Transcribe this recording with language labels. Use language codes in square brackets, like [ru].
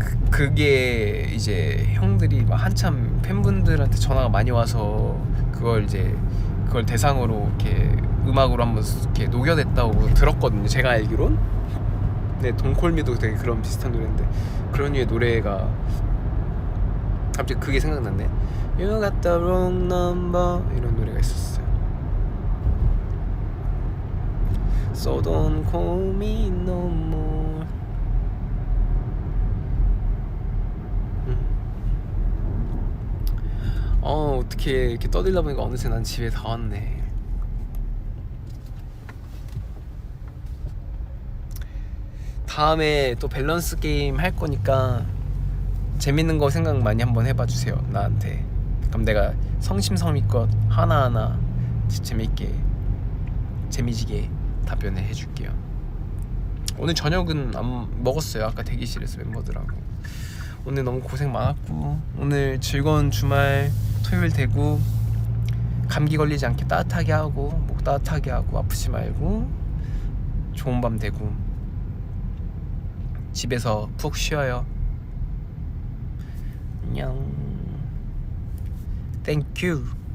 [ko] 그게 이제 형들이 막 한참 팬분들한테 전화가 많이 와서 그걸 대상으로 이렇게 음악으로 한번 이렇게 녹여냈다고 들었거든요, 제가 알기론. 네, 동콜미도 되게 그런 비슷한 노래인데 그런 류의 노래가 갑자기 그게 생각났네. [en] You got the wrong number [ko] 이런 노래가 있었어요. [en] So don't call me no more. [ko] 어떻게 이렇게 떠들다 보니까 어느새 난 집에 다 왔네. 다음에 또 밸런스 게임 할 거니까 재밌는 거 생각 많이 한번 해봐 주세요, 나한테. 그럼 내가 성심성의껏 하나하나 재미지게 답변을 해줄게요. 오늘 저녁은 안 먹었어요. 아까 대기실에서 멤버들하고. 오늘 너무 고생 많았고, 오늘 즐거운 주말 토요일 되고, 감기 걸리지 않게 따뜻하게 하고, 목 따뜻하게 하고, 아프지 말고 좋은 밤 되고, 집에서 푹 쉬어요. 안녕. [en] Thank you.